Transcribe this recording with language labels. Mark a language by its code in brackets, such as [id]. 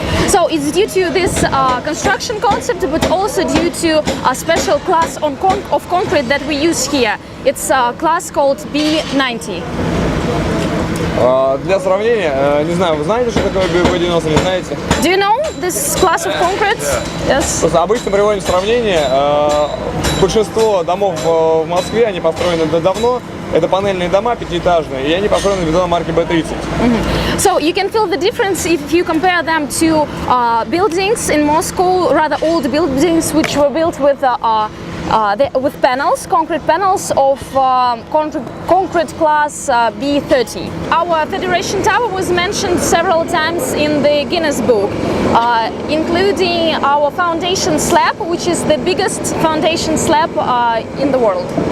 [en] So it's due to this construction concept, but also due to a special class of concrete that we use here. It's a class called B90. [ru] Для сравнения, не знаю, вы знаете, что такое B90, не знаете? [en] Do you know this class of concrete? Yes. [ru] Просто обычно приводим сравнение. Большинство домов в Москве, они построены давно. Это панельные дома пятиэтажные, и они построены бетоном марки B30. [en] So you can feel the difference if you compare them to buildings in Moscow, rather old buildings which were built with panels, concrete panels of concrete class B30. Our Federation Tower was mentioned several times in the Guinness Book, including our foundation slab, which is the biggest foundation slab in the world.